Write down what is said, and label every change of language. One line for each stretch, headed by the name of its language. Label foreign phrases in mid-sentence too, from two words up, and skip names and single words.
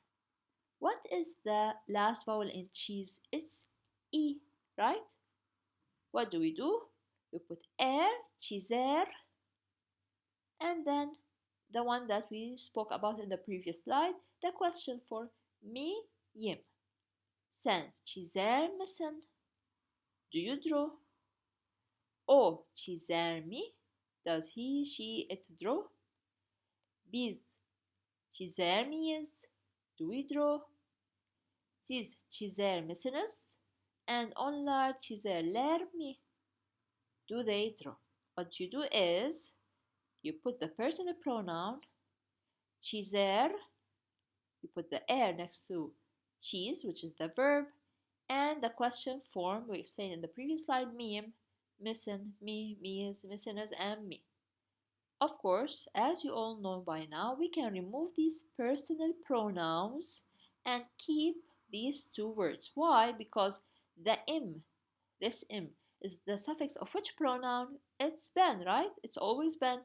English: What is the last vowel in cheese? It's E, right? What do? We put çizer, and then the one that we spoke about in the previous slide, the question form,
Turkish: miyim. Sen çizer misin?
English: Do you draw?
Turkish: O çizer mi?
English: Does he, she, it draw?
Turkish: Biz çizer miyiz?
English: Do we draw?
Turkish: Siz çizer misiniz? And onlar çizerler mi?
English: Do they draw? What you do is, you put the personal pronoun, çizer, you put the next to çiz, which is the verb, and the question form we explained in the previous slide,
Turkish: miyim, misin, mi, miyiz, misiniz,
English: and mi. Of course, as you all know by now, we can remove these personal pronouns and keep these two words. Why? Because the this is the suffix of which pronoun? It's ben, right? It's always ben.